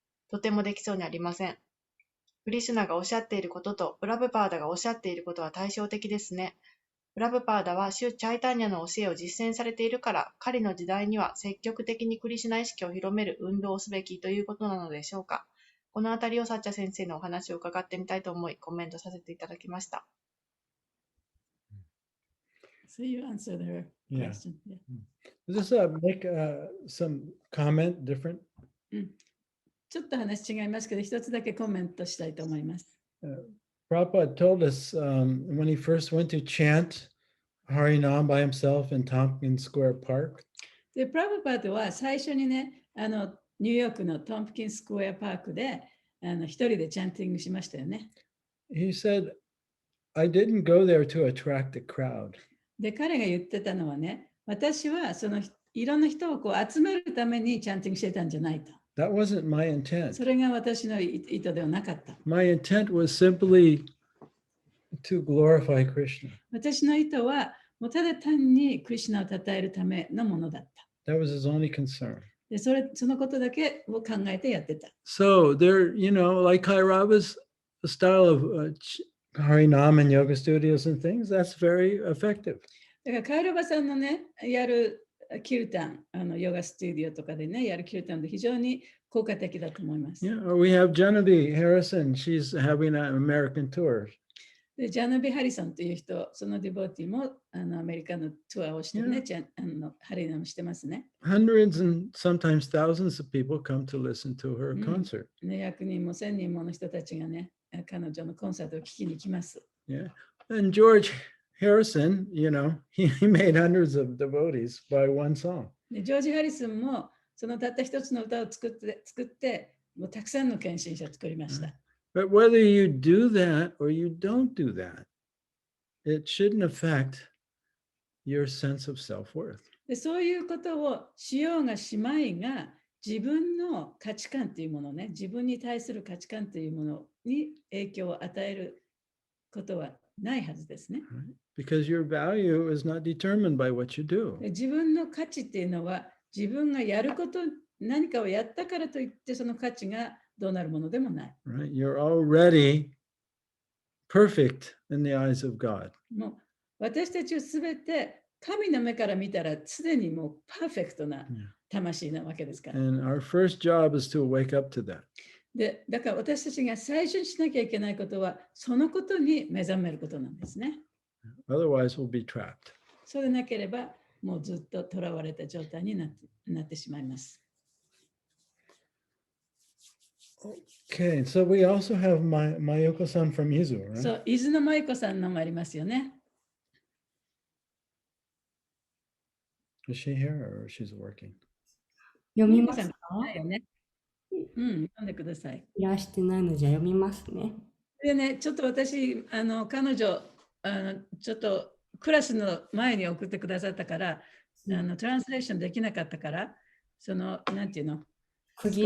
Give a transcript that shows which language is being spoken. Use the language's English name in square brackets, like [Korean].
[Japanese] とてもできそうにありません。クリシュナがおっしゃっていることとプラブパーダがおっしゃっていることは対照的ですね。プラブパーダはシュ・チャイタニャの教えを実践されているから、彼の時代には積極的にクリシュナ意識を広める運動をすべきということなのでしょうか。このあたりをサッチャ先生のお話を伺ってみたいと思い、コメントさせていただきました。 [English] So you answered her question. Yeah. Does this make some comment different? [Japanese] ちょっと話違いますけど、一つだけコメントしたいと思います。 [English] Prabhupada told us when he first went to chant Harinam by himself in Tompkins Square Park. [Japanese] で、プラブパードは最初にね、ニューヨークのトンプキンスクエアパークで一人でチャンティングしましたよね。 [English] He said, I didn't go there to attract a crowd. [Japanese] で、彼が言ってたのはね、私はそのいろんな人をこう集めるためにチャンティングしてたんじゃないと。 [English] That wasn't my intent. [Japanese] それが私の意図ではなかった。 [English] My intent was simply to glorify Krishna. [Japanese] 私の意図はもうただ単にクリシュナを称えるためのものだった。 [English] That was his only concern. [Japanese] で、そのことだけを考えてやってた。 [English] So there, like Kairava's style of Harinam and yoga studios and things, that's very effective. [Japanese] だからカイロバさんのね、やるキルタン、ヨガスタジオとかでね、やるキルタンで非常に効果的だと思います。 [English] Yeah, or we have Genevieve Harrison. She's having an American tour. [Japanese] で、ジャナビ・ハリソンという人、そのディボーティもアメリカのツアーをしてね、ハリナムしてますね。 [English] Hundreds and sometimes thousands of people come to listen to her concert. [Japanese] ね、100人も1000人もの人たちがね、彼女のコンサートを聞きに来ます。 [English] Yeah, and George Harrison, he made hundreds of devotees by one song. [Japanese] でジョージ・ハリスンもそのたった一つの歌を作ってもうたくさんの献身者を作りました。 [English] But whether you do that or you don't do that, it shouldn't affect your sense of self-worth. [Japanese] でそういうことをしようがしまいが自分の価値観というものね、自分に対する価値観というものに影響を与えることはないはずですね。 [English] Because your value is not determined by what you do. [Japanese] で自分の価値っていうのは自分がやること、何かをやったからといってその価値がどうなるものでもない。 [English] Right? You're already perfect in the eyes of God. [Japanese] もう私たちはすべて神の目から見たらすでにもうパーフェクトな魂なわけですから。 [English] And our first job is to wake up to that. [Japanese] でだから私たちが最初にしなきゃいけないことはそのことに目覚めることなんですね。 [English] Otherwise, we'll be trapped. [Japanese] そうでなければもうずっと囚われた状態になってしまいます。 [English] Okay, so we also have Mayoko-san from Izu, right? [Japanese] そう、伊豆の舞子さんのもありますよね。 [English] Is she here or she's working? [Japanese] 読みますか？ないよね。うん、読んでください。いらしてないのじゃ読みますね。でね、ちょっと私、彼女、ちょっとクラスの前に送ってくださったから、トランスレーションできなかったから、なんていうの区切り